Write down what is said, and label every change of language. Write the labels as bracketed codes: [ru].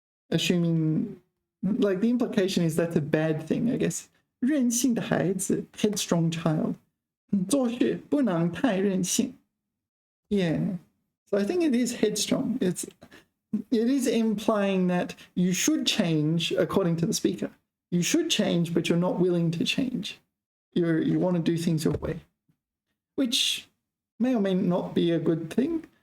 [en] Assuming, like the implication is that's a bad thing, I guess. [zh] 任性的孩子 [en] headstrong child. [zh] 做事不能太任性.Yeah. [en] So I think it is headstrong. It is implying that you should change according to the speaker. You should change, but you're not willing to change. You want to do things your way, which may or may not be a good thing.